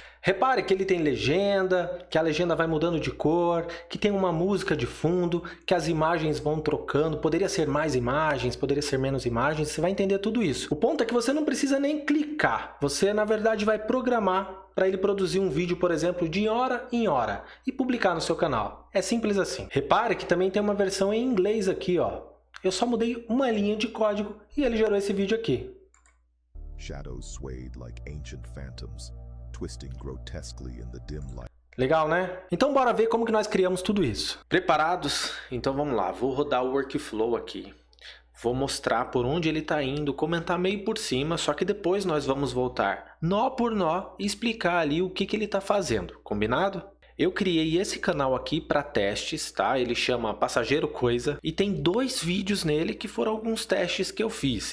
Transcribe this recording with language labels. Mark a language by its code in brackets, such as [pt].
[pt] repare que ele tem legenda, que a legenda vai mudando de cor, que tem uma música de fundo, que as imagens vão trocando, poderia ser mais imagens, poderia ser menos imagens, você vai entender tudo isso. O ponto é que você não precisa nem clicar, você na verdade vai programar para ele produzir um vídeo, por exemplo, de hora em hora e publicar no seu canal. É simples assim. Repare que também tem uma versão em inglês aqui, ó. Eu só mudei uma linha de código e ele gerou esse vídeo aqui. [en] shadows swayed like ancient phantoms, twisting grotesquely in the dim light. [pt] Legal, né? Então bora ver como que nós criamos tudo isso. Preparados? Então vamos lá, vou rodar o workflow aqui. Vou mostrar por onde ele está indo, comentar meio por cima, só que depois nós vamos voltar nó por nó e explicar ali o que ele está fazendo, combinado? Eu criei esse canal aqui para testes, tá? Ele chama Passageiro Coisa e tem 2 vídeos nele que foram alguns testes que eu fiz.